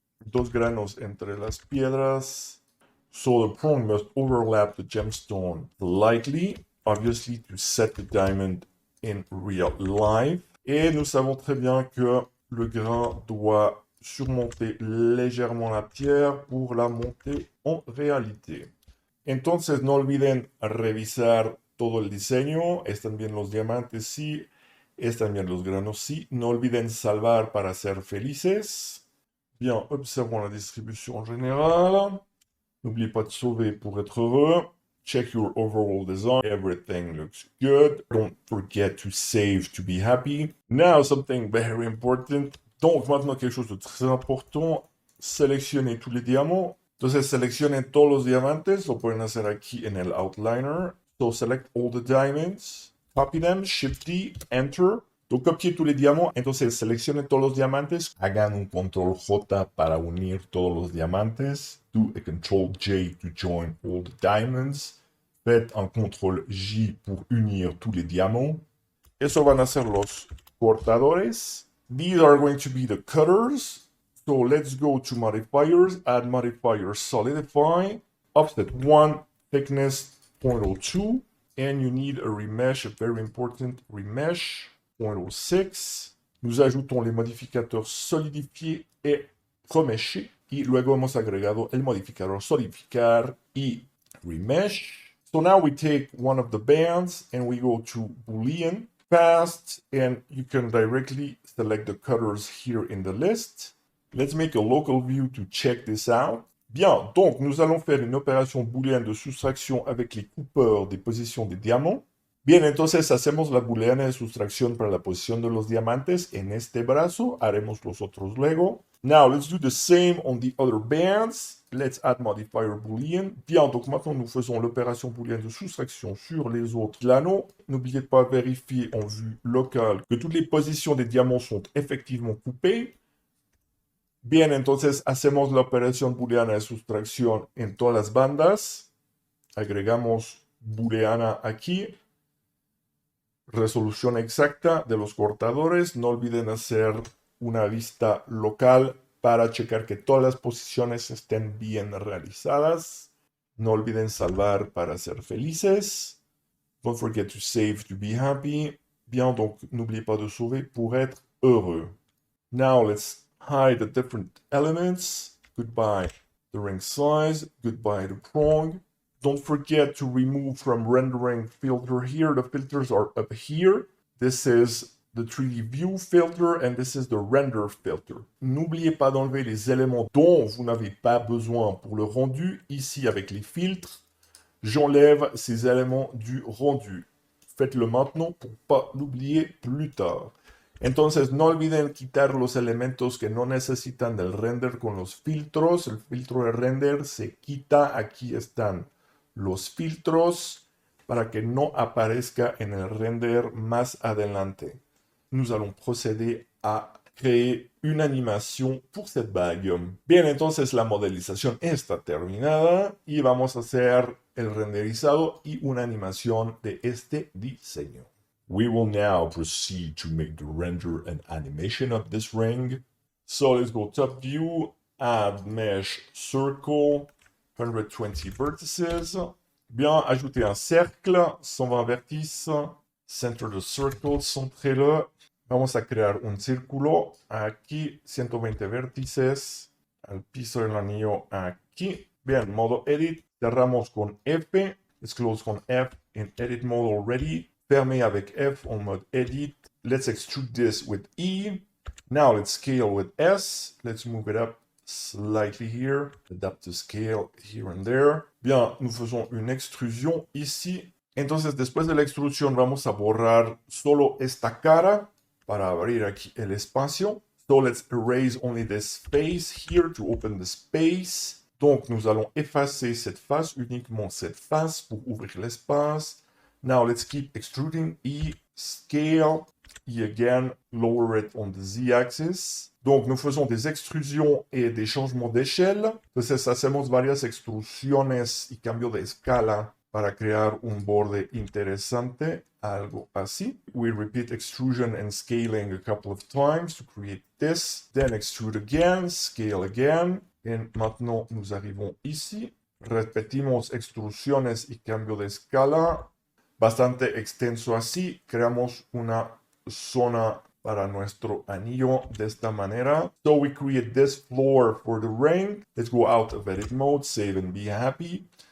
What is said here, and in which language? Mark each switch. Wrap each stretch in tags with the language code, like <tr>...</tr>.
<es>2 granos entre las piedras.</es> <en>So the prong must overlap the gemstone lightly. Obviously, to set the diamond in real life.</en> <fr>Et nous savons très bien que le grain doit surmonter légèrement la pierre pour la monter en réalité.</fr> <es>Entonces, no olviden revisar todo el diseño. Están bien los diamantes, sí. Están bien los granos, sí. No olviden salvar para ser felices.</es> <fr>Bien, observons la distribution générale. N'oubliez pas de sauver pour être heureux.</fr> <en>Check your overall design. Everything looks good. Don't forget to save to be happy. Now, something very important.</en> <fr>Donc, maintenant, quelque chose de très important. Selectionnez tous les diamants.</fr> <es>Entonces, seleccionen todos los diamantes. Lo pueden hacer aquí en el outliner.</es> <en>So, select all the diamonds. Copy them. Shift D. Enter.</en> <fr>Donc, copiez tous les diamants.</fr> <es>Entonces, seleccionen todos los diamantes. Hagan un control J para unir todos los diamantes.</es> <en>Do a control J to join all the diamonds.</en> <fr>Faites un control J pour unir tous les diamants.</fr> <es>Eso van a ser los cortadores.</es> <en>These are going to be the cutters. So let's go to modifiers. Add modifier solidify. Offset 1. Thickness 0.02. And you need a remesh, a very important remesh. 0.06.</en> <fr>Nous ajoutons les modificadores solidifier et remesher.</fr> <es>Y luego hemos agregado el modificador solidificar y remesh.</es> <en>So now we take one of the bands and we go to Boolean, fast, and you can directly select the cutters here in the list. Let's make a local view to check this out.</en> <fr>Bien, donc nous allons faire une opération booleana de soustraction avec les coupeurs des positions des diamants.</fr> <es>Bien, entonces hacemos la booleana de sustracción para la posición de los diamantes en este brazo. Haremos los otros luego.</es> <en>Now, let's do the same on the other bands. Let's add modifier boolean.</en> <fr>Bien, donc maintenant nous faisons l'opération booleane de soustraction sur les autres planos. N'oubliez pas de vérifier en vue locale que toutes les positions des diamants sont effectivement coupées.</fr> <es>Bien, entonces hacemos la operación booleana de sustracción en todas las bandas. Agregamos booleana aquí. Resolución exacta de los cortadores. No olviden hacer una vista local para checar que todas las posiciones estén bien realizadas. No olviden salvar para ser felices.</es> <en>Don't forget to save to be happy.</en> <fr>Bien, donc n'oubliez pas de sauver pour être heureux.</fr> <en>Now let's hide the different elements. Goodbye the ring size. Goodbye the prong. Don't forget to remove from rendering filter here. The filters are up here. This is the 3D view filter and this is the render filter.</en> <fr>N'oubliez pas d'enlever les éléments dont vous n'avez pas besoin pour le rendu. Ici, avec les filtres, j'enlève ces éléments du rendu. Faites-le maintenant pour ne pas l'oublier plus tard.</fr> <es>Entonces no olviden quitar los elementos que no necesitan del render con los filtros. El filtro de render se quita. Aquí están los filtros para que no aparezca en el render más adelante.</es> <fr>Nous allons procéder a créer</fr> <es>una animación</es> <fr>pour cette bague.</fr> <es>Bien, entonces la modelización está terminada y vamos a hacer el renderizado y una animación de este diseño.</es> <en>We will now proceed to make the render and animation of this ring. So let's go top view, add mesh circle, 120 vertices.</en> <fr>Bien, ajouter un cercle, 120 vertices.</fr> <en>Center the circle,</en> <fr>centrez-le.</fr> <es>Vamos a crear un círculo aquí, 120 vértices. Al piso del anillo aquí. Bien, modo edit. Cerramos con F.</es> <en>Let's close con F in edit mode already.</en> <fr>Fermer avec F en mode edit.</fr> <en>Let's extrude this with E. Now let's scale with S. Let's move it up slightly here. Adapt the scale here and there.</en> <fr>Bien, nous faisons une extrusion ici.</fr> <es>Entonces, después de la extrusión, vamos a borrar solo esta cara para abrir aquí el espacio.</es> <en>So let's erase only this space here to open the space.</en> <fr>Donc, nous allons effacer cette face, uniquement cette face pour ouvrir l'espace.</fr> <en>Now, let's keep extruding E, scale, E again, lower it on the Z-axis.</en> <fr>Donc, nous faisons des extrusions et des changements d'échelle.</fr> <es>Entonces, hacemos varias extrusiones y cambio de escala para crear un borde interesante, algo así.</es> <en>We repeat extrusion and scaling a couple of times to create this. Then extrude again, scale again.</en> <fr>Et maintenant, nous arrivons ici.</fr> <es>Repetimos extrusiones y cambio de escala. Bastante extenso así. Creamos una zona para nuestro anillo de esta manera.</es> <en>So we create this floor for the ring. Let's go out of edit mode, save and be happy.</en>